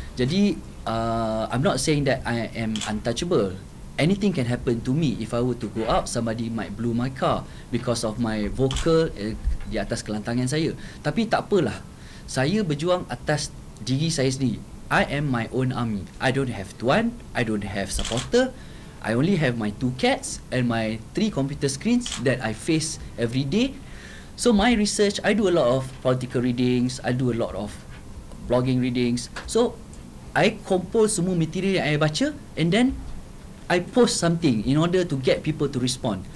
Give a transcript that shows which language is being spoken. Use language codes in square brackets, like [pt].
[ms] Jadi [en] I'm not saying that I am untouchable. Anything can happen to me. If I were to go out, somebody might blow my car because of my vocal [ms] di atas kelantangan saya. Tapi tak apalah, saya berjuang atas diri saya sendiri. [en] I am my own army. I don't have tuan, I don't have supporter. I only have my 2 cats and my 3 computer screens that I face every day. So my research, I do a lot of political readings, I do a lot of blogging readings. So I compose semua material [ms] yang I baca, [en] and then I post something in order to get people to respond.